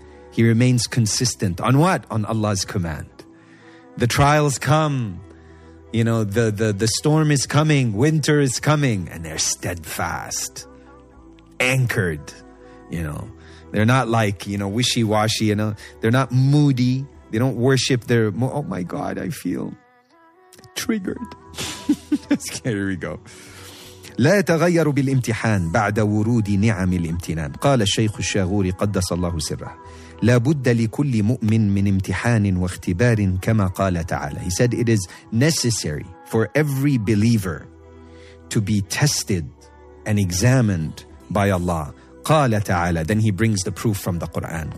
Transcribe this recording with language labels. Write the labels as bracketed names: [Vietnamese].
[English] He remains consistent on what? On Allah's command. The trials come, you know, the storm is coming, winter is coming, and they're steadfast, anchored, you know. They're not like, you know, wishy-washy, you know. They're not moody. They don't worship their, oh my God, I feel triggered. Okay, here we go. [Arabic] لا يتغير بالامتحان بعد ورود نعم الامتنان. قال الشيخ الشاغوري قدس الله سره. لا بد لكل مؤمن من امتحان واختبار كما قال تعالى. [English] He said it is necessary for every believer to be tested and examined by Allah. [Arabic] قال تعالى. [English] Then he brings the proof from the Quran.